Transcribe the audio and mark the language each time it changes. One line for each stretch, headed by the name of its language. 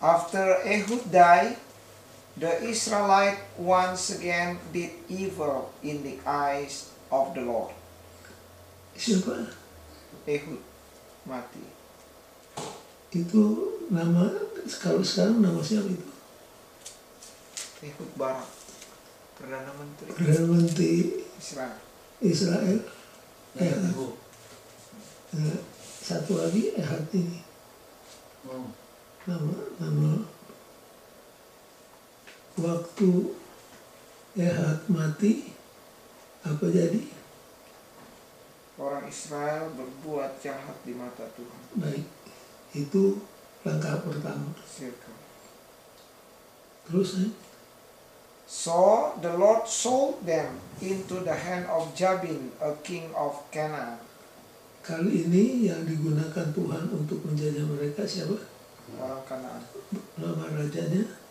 English: After Ehud died, the Israelite once again did evil in the eyes of the Lord.
Indonesian: Siapa? Ehud mati. Itu nama, kalau sekarang nama siapa itu? Ehud Barak, Perdana Menteri Perdana Menteri Israel. Israel. Netanyahu. Satu lagi Ehud ini. Oh. Nama waktu Ehud mati apa jadi? Orang Israel berbuat jahat di mata Tuhan. Baik, itu langkah pertama.
English: Circle.
Indonesian: Terus
English: So the Lord sold them into the hand of Jabin, a king of Canaan.
Indonesian: kali ini yang digunakan Tuhan untuk menjajah mereka siapa? Orang Kanaan. Nama rajanya